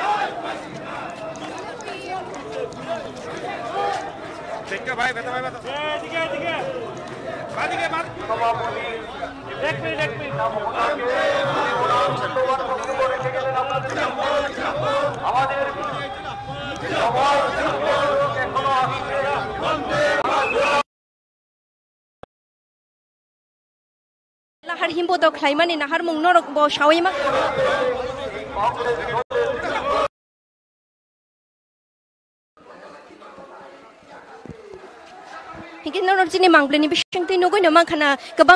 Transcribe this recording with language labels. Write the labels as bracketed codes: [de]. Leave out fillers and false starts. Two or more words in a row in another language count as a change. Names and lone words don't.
[hi] देखो भाई बता ठीक है बात एक मिनट [trp] lahar himbo dok khlaimani nahar mung norok bo shawai mak hingke norok jini mangbleni bising te nugoi no mangkhana gobang